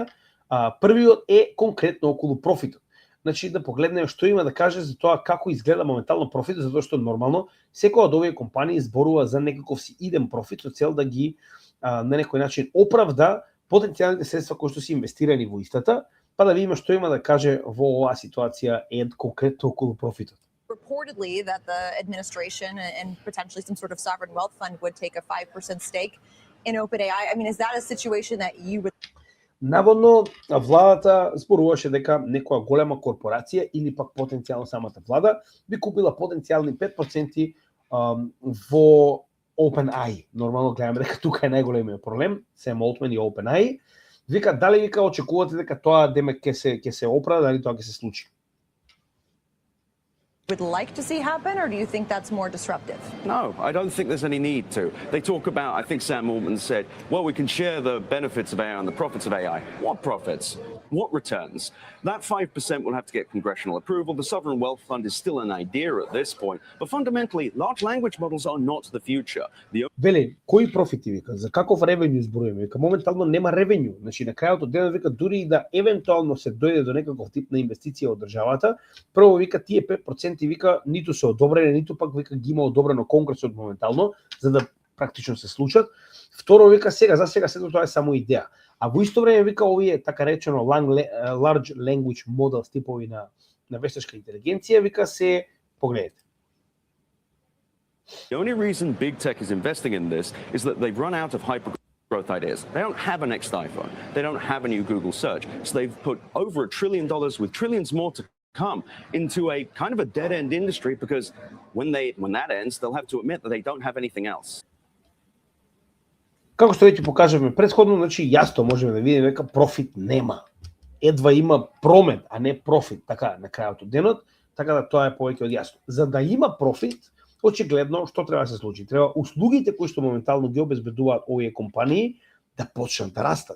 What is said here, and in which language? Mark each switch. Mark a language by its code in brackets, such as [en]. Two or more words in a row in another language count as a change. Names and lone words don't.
[mk] Првиот е конкретно околу профитот. Значи да погледнеме што има да каже за тоа како изгледа моментално профитот, затоа што нормално секоја од овие компании зборува за некаков си иден профит со цел да ги на некој начин оправда потенцијалните средства кои што се инвестирани во истата, па да видиме што има да каже во оваа ситуација Ед конкретно околу профитот. [en] Reportedly that the administration and potentially some sort of sovereign wealth fund would take a 5% stake in OpenAI. I mean, is that a situation that you would... [mk] Наводно, владата зборуваше дека некоја голема корпорација или пак потенцијално самата влада би купила потенцијални 5% во OpenAI. Нормално гледаме дека тука е најголемиот проблем, Сем Олтман и OpenAI. Вика, дали вика очекувате дека тоа демек ќе се оправда, дали тоа ќе се случи? [en] would like to see happen, or do you think that's more disruptive? No, I don't think there's any need to. They talk about, I think Sam Altman said, well, we can share the benefits of AI and the profits of AI. What profits? What returns? That 5% will have to get congressional approval. The Sovereign Wealth Fund is still an idea at this point. But fundamentally, large language models are not the future. [mk] Веле, кои профити вика? За каков ревенју зборуваме? Вика, моментално нема ревенју. Значи, на крајот од денот вика, дури и да евентуално се дојде до некаков тип на инвестиција од државата, прво вика, тие 5% вика, ниту се одобрени, ниту пак вика ги има одобрено Конгресот моментално, за да практично се случат. Второ вика, за сега сето тоа е само идеја. А во исто време вика овие така речено [en] large language models [mk] типови на вештачка интелигенција вика се погледнете. [en] The only reason big tech is investing in this is that they've run out of hyper growth ideas. They don't have a next iPhone. They don't have a new Google search. So they've put over $1 trillion with trillions more to come into a kind of a dead end industry because when that ends, they'll have to admit that they don't have anything else. [mk] Како што веќе покажавме претходно, значи јасно можеме да видиме дека профит нема. Едва има промет, а не профит, така на крајот од денот, така да тоа е повеќе од јасно. За да има профит, очигледно што треба да се случи? Треба услугите кои што моментално ги обезбедуваат овие компании да почнат да растат.